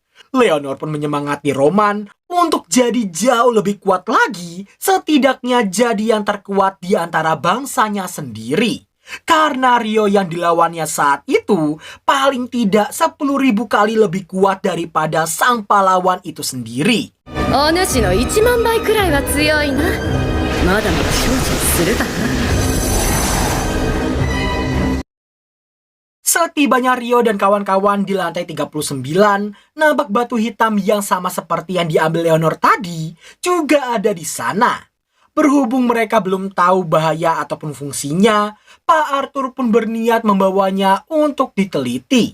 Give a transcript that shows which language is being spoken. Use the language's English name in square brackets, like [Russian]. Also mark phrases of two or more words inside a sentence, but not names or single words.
[Indonesian] Leonor pun menyemangati Roman untuk jadi jauh lebih kuat lagi, setidaknya jadi yang terkuat di antara bangsanya sendiri. Karena Rio yang dilawannya saat itu paling tidak 10.000 kali lebih kuat daripada sang pahlawan itu sendiri. [Japanese] お主の1万倍くらいは強いな。まだまだ精進するだな。 [Indonesian] Setibanya Rio dan kawan-kawan di lantai 39, nampak batu hitam yang sama seperti yang diambil Leonor tadi juga ada di sana. Berhubung mereka belum tahu bahaya ataupun fungsinya, Pak Arthur pun berniat membawanya untuk diteliti.